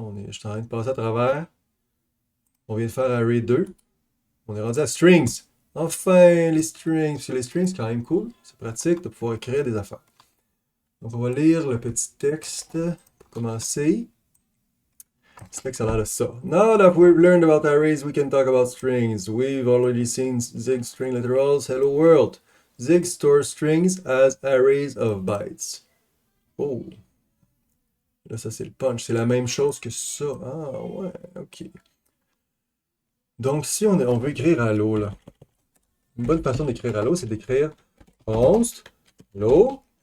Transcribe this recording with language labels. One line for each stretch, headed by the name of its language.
French: Je suis en train de passer à travers. On vient de faire array 2. On est rendu à strings. Enfin, les strings. Parce que les strings, c'est quand même cool. C'est pratique de pouvoir écrire des affaires. Donc, on va lire le petit texte pour commencer. C'est là que ça a l'air de ça.
English: Now that we've learned about arrays, we can talk about strings. We've already seen Zig string literals. Hello world. Zig stores strings as arrays of bytes.
French: Oh. Là, ça, c'est le punch. C'est la même chose que ça. Ah, ouais, ok. Donc, si on veut écrire hello, là. Une bonne façon d'écrire hello, c'est d'écrire const hello.